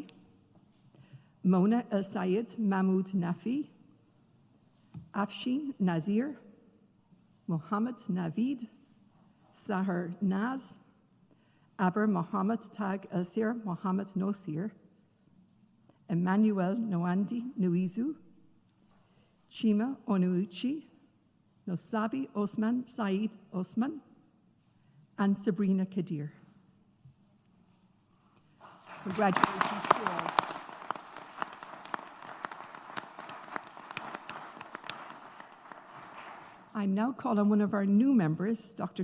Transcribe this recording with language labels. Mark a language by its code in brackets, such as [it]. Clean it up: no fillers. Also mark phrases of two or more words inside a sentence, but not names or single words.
[en] Mona El Sayed Mahmoud Nafi, Afshin Nazir, Mohammed Navid, Sahar Naz, Aber Mohammed Tag Elsir Mohammed Nosir, Emmanuel Nwandi Nuizu, Chima Onuuchi, Nosabi Osman Saeed Osman, and Sabrina Kadir. Congratulations to all. I now call on one of our new members, Dr.